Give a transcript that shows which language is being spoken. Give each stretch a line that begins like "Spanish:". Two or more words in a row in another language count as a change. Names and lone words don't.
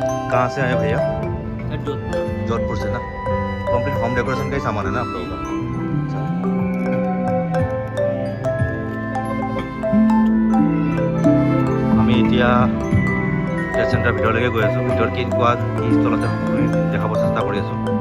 Hindi: कहाँ से आए भैया? सर जोधपुर। जोधपुर से ना।
English: complete home decoration
Hindi: का ही सामान है ना आप लोगों का? अच्छा।
Assamese: আমি এতিয়া
English: test center
Assamese: ভিতৰলৈকে গৈ আছোঁ। ভিতৰত কি কোৱা কি ষ্টল আছে দেখাব চেষ্টা কৰি আছোঁ।